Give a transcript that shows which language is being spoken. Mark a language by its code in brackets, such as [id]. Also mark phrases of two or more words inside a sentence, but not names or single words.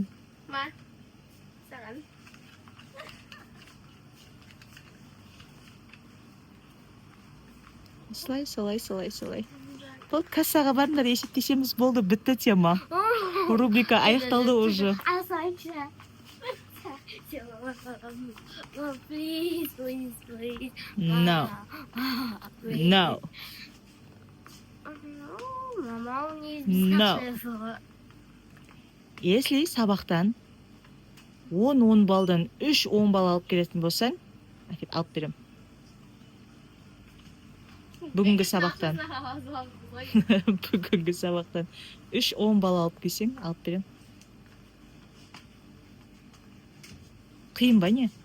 [kk] Ма? Саған. Солай. Бұл кассаға барыңдар, есептесеміз болды, бітті тема. Рубрика аяқталды уже. [en] Acha. Oh, please, please, please. No. Please. No. [ru] Мама, не [en] No. [kk] Если сабақтан 10 балдан 3 10 бал алып келетін болсаң, әкеп алып берем. Бүгінгі сабақтан. Бүгінгі сабақтан 3 10 бал алып келсең, алып берем. Қиын ба не?